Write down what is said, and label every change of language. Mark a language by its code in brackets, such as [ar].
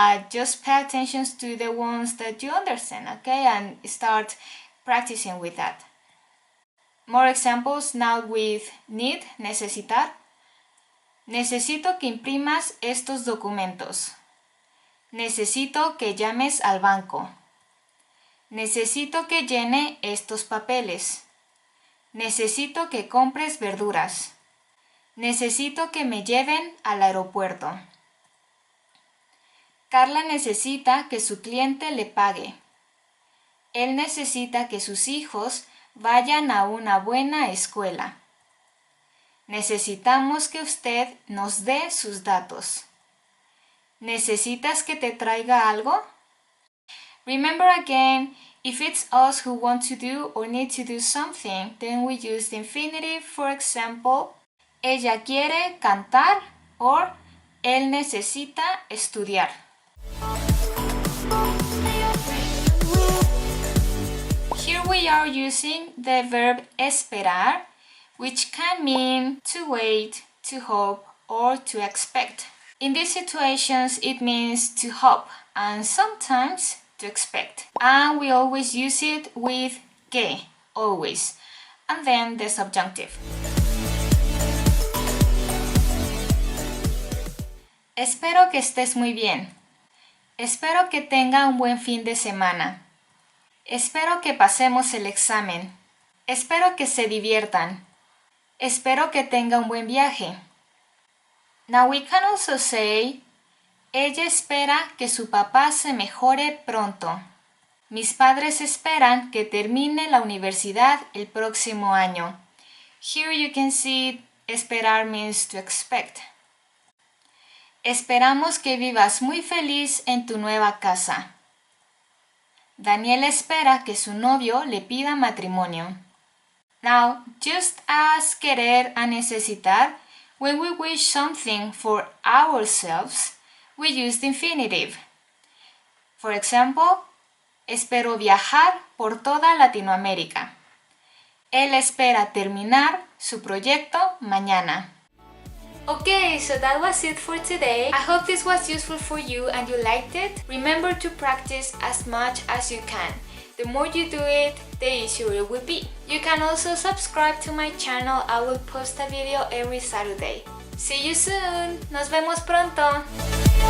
[en] Just pay attention to the ones that you understand, okay? And start practicing with that. More examples now with need, necesitar. [es] Necesito que imprimas estos documentos. Necesito que llames al banco. Necesito que llene estos papeles. Necesito que compres verduras. Necesito que me lleven al aeropuerto. Carla necesita que su cliente le pague. Él necesita que sus hijos vayan a una buena escuela. Necesitamos que usted nos dé sus datos. ¿Necesitas que te traiga algo? [en] Remember again, if it's us who want to do or need to do something, then we use the infinitive. For example, [es] ella quiere cantar [en] or [es] él necesita estudiar. [en] Here we are using the verb esperar, which can mean to wait, to hope, or to expect. In these situations, it means to hope and sometimes to expect. And we always use it with que, always, and then the subjunctive. [es] Espero que estés muy bien. Espero que tenga un buen fin de semana. Espero que pasemos el examen. Espero que se diviertan. Espero que tenga un buen viaje. [en] Now we can also say, [es] ella espera que su papá se mejore pronto. Mis padres esperan que termine la universidad el próximo año. [en] Here you can see esperar means to expect. [es] Esperamos que vivas muy feliz en tu nueva casa. Daniel espera que su novio le pida matrimonio. [en] Now, just as querer and necesitar, when we wish something for ourselves, we use the infinitive. For example, [es] espero viajar por toda Latinoamérica. Él espera terminar su proyecto mañana. [en] Okay, so that was it for today. I hope this was useful for you and you liked it. Remember to practice as much as you can. The more you do it, the easier it will be. You can also subscribe to my channel. I will post a video every Saturday. See you soon. [es] Nos vemos pronto.